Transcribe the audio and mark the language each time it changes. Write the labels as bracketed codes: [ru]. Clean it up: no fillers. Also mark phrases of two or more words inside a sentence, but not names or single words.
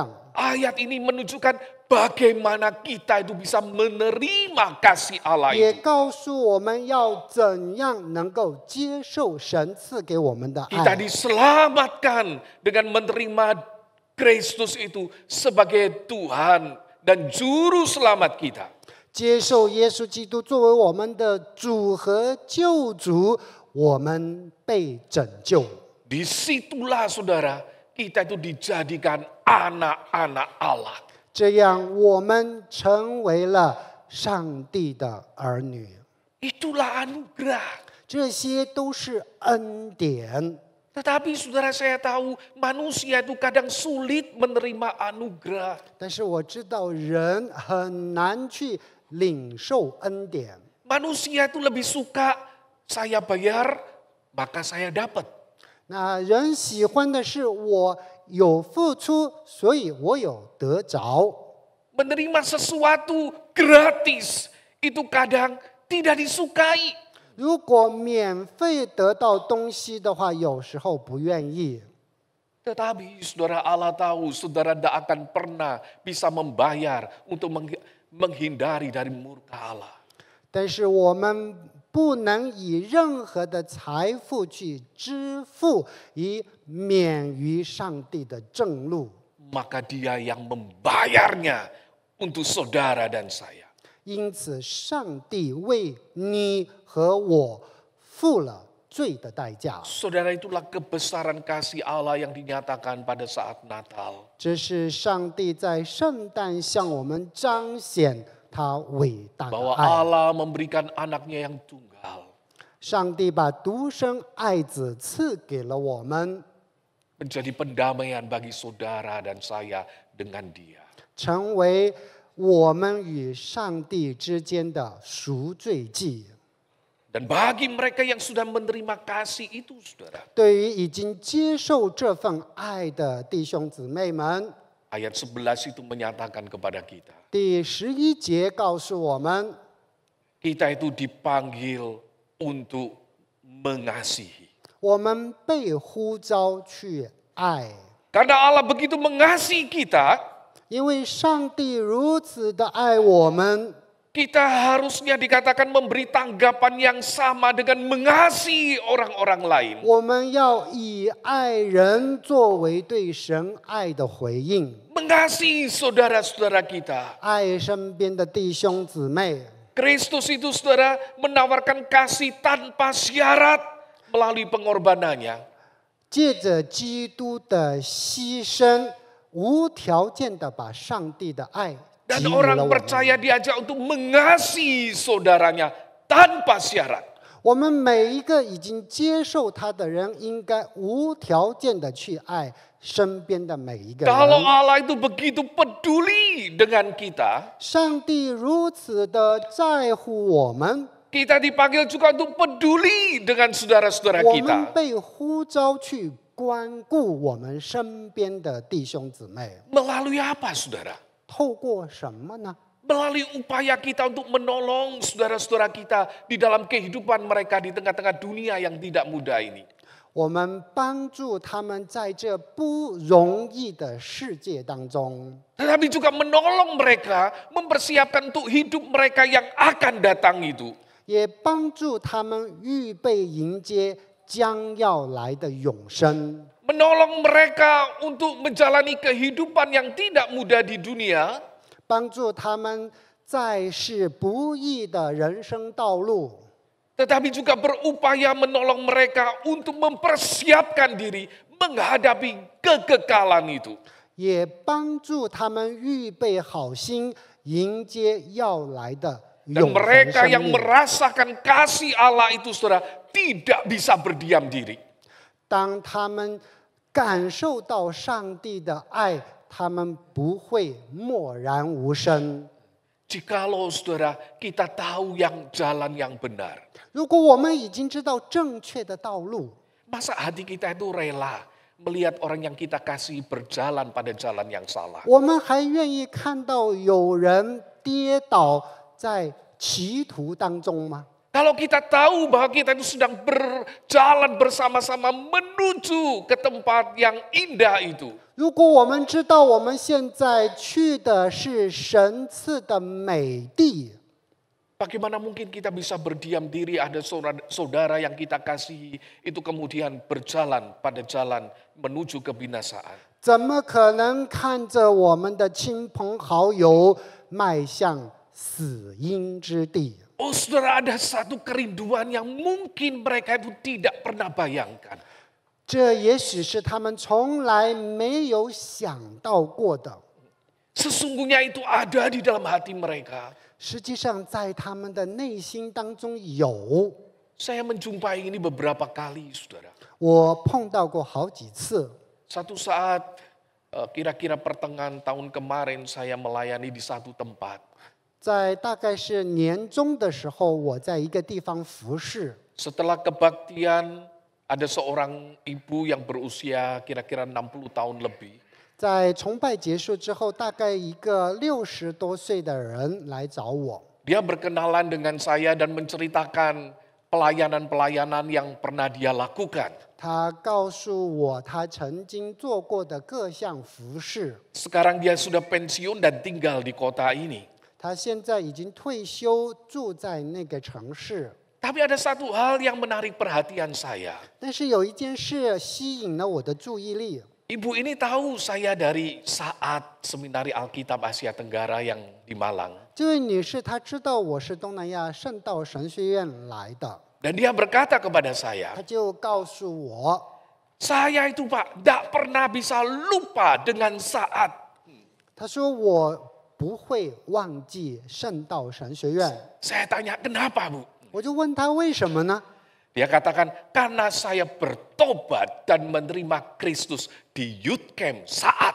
[id] Ayat ini menunjukkan bagaimana kita itu bisa menerima kasih Allah [zh] 也 [id] itu. [zh] 告诉我们要怎样能够接受神赐给我们的 [id] Kita [zh] 爱。 [id] diselamatkan dengan menerima Kristus itu sebagai Tuhan dan Juru Selamat kita. [zh] 接受耶稣基督作为我们的主和救主，我们被拯救。 [id] Disitulah saudara, kita itu dijadikan anak-anak Allah. [zh] 这样，我们成为了上帝的儿女。 [id] Itulah anugerah. [zh] 这些都是恩典。 [id] Tetapi saudara, saya tahu manusia itu kadang sulit menerima anugerah. [zh] 但是我知道人很难去领受恩典。 [id] Manusia itu lebih suka saya bayar, maka saya dapat. [zh] 那人喜欢的是我有付出，所以我有得着。 [id] Menerima sesuatu gratis itu kadang tidak disukai. [zh] 如果免费得到东西的话，有时候不愿意。 [id] Tetapi saudara, Allah tahu saudara tidak akan pernah bisa membayar untuk menghindari dari murka Allah. [zh] 但是我们不能以任何的财富去支付，以免于上帝的正路。 [id] Maka dia yang membayarnya untuk saudara dan saya. [zh] 因此，上帝为你和我付了罪的代价。 [id] Saudara, itulah kebesaran kasih Allah yang dinyatakan pada saat Natal. [zh] 这是上帝在圣诞向我们彰显他伟大的 [id] Bahwa [zh] 爱。 [id] Allah memberikan anaknya yang tunggal. [zh] 上帝把独生爱子赐给了我们， [id] Menjadi pendamaian bagi saudara dan saya dengan dia. [zh] 成为我们与上帝之间的赎罪祭。 [id] Dan bagi mereka yang sudah menerima kasih itu, saudara. [zh] 对于已经接受这份爱的弟兄姊妹们， [id] Ayat 11 itu menyatakan kepada kita. [zh] 第11节告诉我们， [id] Kita itu dipanggil untuk mengasihi. [zh] 我们被呼召去爱， [id] Karena Allah begitu mengasihi kita, [zh] 因为上帝如此的爱我们， [id] kita harusnya dikatakan memberi tanggapan yang sama dengan mengasihi orang-orang lain. [zh] 我们要以爱人作为对神爱的回应， [id] Mengasihi saudara-saudara kita. [zh] 爱身边的弟兄姊妹。 [id] Kristus itu saudara menawarkan kasih tanpa syarat melalui pengorbanannya. [zh] 借着基督的牺牲，无条件的把上帝的爱 [id] Dan [zh] 给予 [id] orang [zh] 了我们。 [id] percaya diajak untuk mengasihi saudaranya tanpa syarat. [zh] 我们每一个已经接受他的人，应该无条件的去爱身边的每一个 [id] Kalau [zh] 人。 [id] Allah itu begitu peduli dengan kita, [zh] 上帝如此的在乎我们， [id] kita dipanggil juga untuk peduli dengan saudara-saudara [zh] 我们 [id] kita. [zh] 被呼召去关顾我们身边的弟兄姊妹。 [id] Melalui apa, saudara? [zh] 透过什么呢？ [id] Melalui upaya kita untuk menolong saudara-saudara kita di dalam kehidupan mereka di tengah-tengah dunia yang tidak mudah ini. [zh] 我们帮助他们在这不容易的世界当中， [id] Tetapi juga menolong mereka, mempersiapkan untuk hidup mereka yang akan datang itu. [zh] 也帮助他们预备迎接将要来的永生。 [id] Menolong mereka untuk menjalani kehidupan yang tidak mudah di dunia. [zh] 帮助他们在世不易的人生道路， [id] Tetapi juga berupaya menolong mereka untuk mempersiapkan diri menghadapi kekekalan itu. [zh] 也帮助他们预备好心，迎接要来的 [id] Dan [zh] 永恒 [id] mereka [zh] 生 [id] yang [zh] 命。 [id] merasakan kasih Allah itu saudara tidak bisa berdiam diri. [zh] 当他们感受到上帝的爱，他们不会默然无声。 [id] Jikalau saudara kita tahu yang jalan yang benar. [zh] 如果我们已经知道正确的道路， [id] Masa hati kita itu rela melihat orang yang kita kasih berjalan pada jalan yang salah. [zh] 我们还愿意看到有人跌倒在歧途当中吗？ [id] Kalau kita tahu bahwa kita itu sedang berjalan bersama-sama menuju ke tempat yang indah itu. [zh] 如果我们知道我们现在去的是神赐的美地， [id] Bagaimana mungkin kita bisa berdiam diri ada saudara yang kita kasihi itu kemudian berjalan pada jalan menuju kebinasaan. [zh] 怎么可能看着我们的亲朋好友迈向死荫之地？ [id] Oh saudara, ada satu kerinduan yang mungkin mereka itu tidak pernah bayangkan. [zh] 这也许是他们从来没有想到过的。 [id] Sesungguhnya itu ada di dalam hati mereka. [zh] 实际上，在他们的内心当中有。 [id] Saya menjumpai ini beberapa kali saudara. [zh] 我碰到过好几次。 [id] Satu saat kira-kira pertengahan tahun kemarin saya melayani di satu tempat. [zh] 在大概是年中的时候，我在一个地方服侍。 [id] Setelah kebaktian ada seorang ibu yang berusia kira-kira 60 tahun lebih. [zh] 在崇拜结束之后，大概一个60多岁的人来找我。 [id] Dia berkenalan dengan saya dan menceritakan pelayanan-pelayanan yang pernah dia lakukan. [zh] 他告诉我他曾经做过的各项服饰。 [id] Sekarang dia sudah pensiun dan tinggal di kota ini. [zh] 他现在已经退休，住在那个城市。 [id] Tapi ada satu hal yang menarik perhatian saya. [zh] 但是有一件事吸引了我的注意力。 [id] Ibu ini tahu saya dari saat Seminari Alkitab Asia Tenggara yang di Malang. [zh] 这位女士她知道我是东南亚圣道神学院来的， [id] Dan dia berkata kepada saya, [zh] 她就告诉我， [id] saya itu Pak, tidak pernah bisa lupa dengan saat. [zh] 她说我不会忘记圣道神学院。 [id] Saya tanya, kenapa Bu? [zh] 我就问她为什么呢？ [id] Dia katakan, karena saya bertobat dan menerima Kristus di [en] youth camp [id] saat.